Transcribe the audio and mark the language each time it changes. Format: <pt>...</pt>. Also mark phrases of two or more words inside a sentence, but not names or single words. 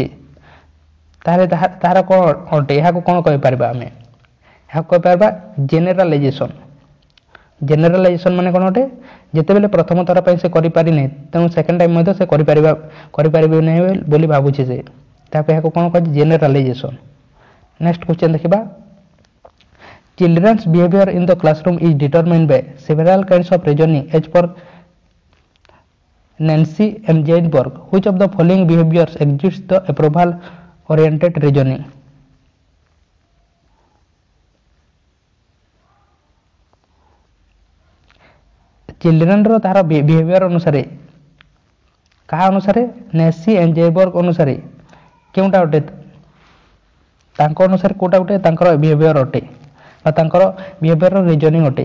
<or>ତାହେଲେ ତାହାର କ'ଣ ଅଟେ? ଏହାକୁ କ'ଣ କହିପାରିବା ଆମେ? ଏହାକୁ କହିପାରିବା ଜେନେରାଲାଇଜେସନ୍ ମାନେ କ'ଣ ଅଟେ? ଯେତେବେଳେ ପ୍ରଥମ ଥର ପାଇଁ ସେ କରିପାରିନାହିଁ ତେଣୁ</or> <en>second time</en> <or>ମଧ୍ୟ ସେ କରିପାରିବେ ନାହିଁ ବୋଲି ଭାବୁଛି ସେ, ତାକୁ ଏହାକୁ କ'ଣ କୁହାଯାଏ? ଜେନେରାଲାଇଜେସନ୍।</or> <en>next question</en> <or>ଦେଖିବା।</or> <en>Children's behavior in the classroom is determined by several kinds of reasoning as per Nancy M. Ginsburg. Which of the following behaviors exhibits the approval oriented reasoning?</en> <or>ଚିଲଡ୍ରେନ୍ ର ତାହାର ବିହେଭିୟର ଅନୁସାରେ କାହା ଅନୁସାରେ? ନେସି ଏଣ୍ଡ ଜେବର୍ଗ ଅନୁସାରେ କେଉଁଟା ଅଟେ? ତାଙ୍କ ଅନୁସାରେ କେଉଁଟା ଗୋଟେ ତାଙ୍କର ବିହେଭିୟର ଅଟେ ବା ତାଙ୍କର</or> <en>behavior reasoning</en> <or>ଅଟେ?</or>